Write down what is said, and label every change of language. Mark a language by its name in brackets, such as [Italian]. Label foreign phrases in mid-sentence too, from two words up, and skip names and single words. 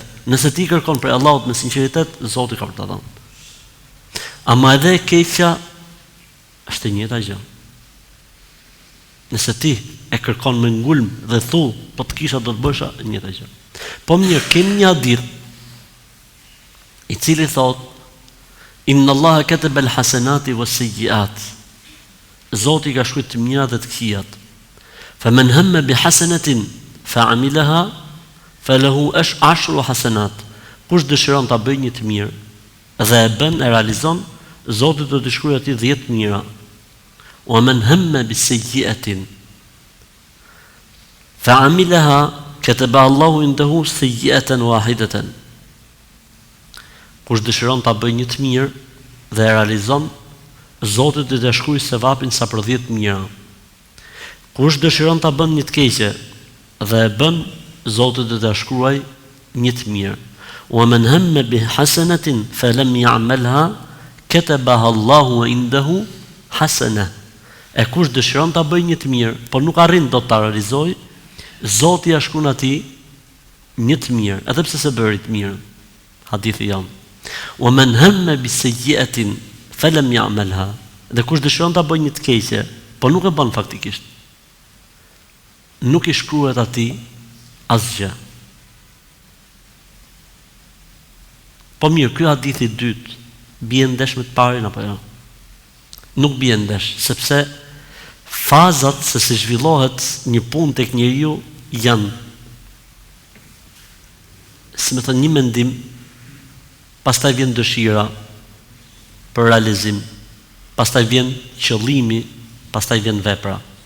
[Albanian] Nëse ti kërkon prej Allahut me sinqeritet, Zoti ka për ta dhënë. Ama edhe e keqja është e njëjta gjë. Nëse ti e kërkon me ngulm dhe thu, po të kisha do të bësha, e njëjta gjë. Po mirë, kemi një hadith i cili thot, [Arabic] إن الله كتب الحسنات والسيئات. [Albanian] Zoti ka shkruar të mira dhe të këqijat. [Arabic] فمن هم بحسنة فعملها فله عشر حسنات. [Albanian] Kush dëshiron ta bëjë një të mirë dhe e bën, e realizon, Zoti do t'i shkruajë atij 10 të mira. [Arabic] ومن هم بسيئة فعملها كتب الله عنده سيئة واحدة. [Albanian] Kush dëshiron ta bëjë një të mirë dhe e realizon, Zoti do t'i shkruajë sevapin sa për 10 të mira. Kush dëshiron ta bën një të keqe dhe e bën, Zoti do t'a shkruajë një të mirë. [Arabic] ومن هم بحسنة فلم يعملها كتبها الله عنده حسنة. [Albanian] E kush dëshiron ta bëjë një të mirë, por nuk arrin dot ta realizojë, Zoti ja shkruan atij një të mirë, edhe pse s'e bëri të mirën. Hadithi jon. [Arabic] ومن هم بسيئة فلم يعملها. [Albanian] Dhe kush dëshiron ta bëjë një të keqe, por nuk e bën faktikisht, nuk i shkruhet atij asgjë. Po mirë, ky hadith i dytë bie ndesh me të parin apo jo? Nuk bie ndesh, sepse fazat se si zhvillohet një punë tek njeriu janë, si më thënë, një mendim, pastaj vjen dëshira për realizim, pastaj vjen qëllimi, pastaj vjen vepra.